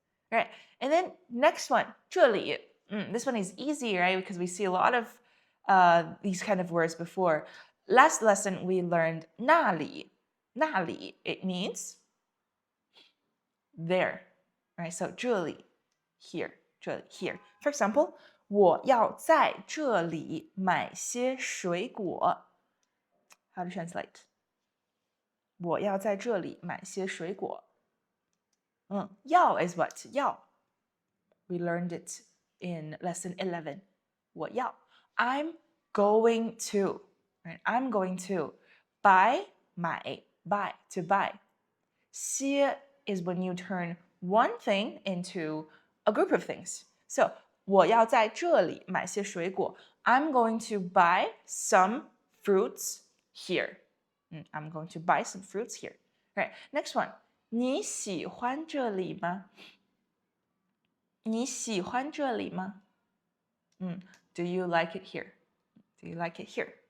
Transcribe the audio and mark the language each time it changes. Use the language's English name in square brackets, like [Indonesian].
[English] All right, and then next one, 这里.This one is easy, right? Because we see a lot of these kind of words before. Last lesson we learned 那里.那里, it means there, right? So 这里, here, 这里, here. [Chinese] For example, 我要在这里买些水果. [English] How to translate? [Chinese] 我要在这里买些水果.要 is what? 要. [English] We learned it in lesson 11. [Chinese] 我要. [English] I'm going to. Right? I'm going to. Buy, 买, buy, to buy. 些 is when you turn one thing into a group of things. [Chinese] So, 我要在这里买些水果. [English] I'm going to buy some fruits here. I'm going to buy some fruits here. Right, next one. [Chinese] 你喜欢这里吗？你喜欢这里吗？ [English] Do you like it here? Do you like it here?